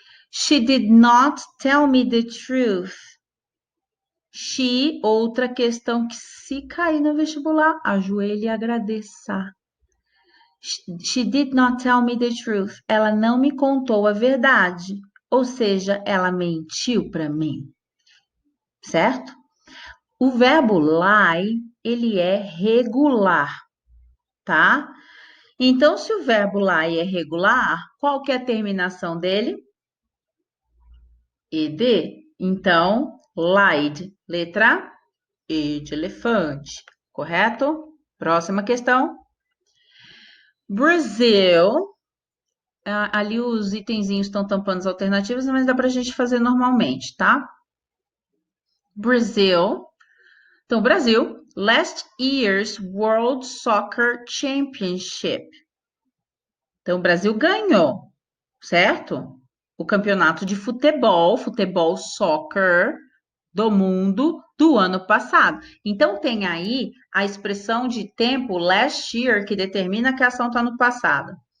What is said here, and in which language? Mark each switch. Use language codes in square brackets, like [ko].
[en] She did not tell me the truth. [pt] She, outra questão que, se cair no vestibular, ajoelhe e agradeça. [en] She did not tell me the truth. [pt] Ela não me contou a verdade. Ou seja, ela mentiu para mim. Certo? O verbo lie, ele é regular, tá? Então, se o verbo lie é regular, qual que é a terminação dele? Ed. Então, lied. Letra E de elefante. Correto? Próxima questão. Brasil. Ali os itenzinhos estão tampando as alternativas, mas dá para a gente fazer normalmente, tá? Brasil. Então, Brasil. [en] Last year's World Soccer Championship. [pt] Então, o Brasil ganhou, certo? O campeonato de futebol, futebol soccer do mundo do ano passado. Então, tem aí a expressão de tempo last year, que determina que a ação está no passado.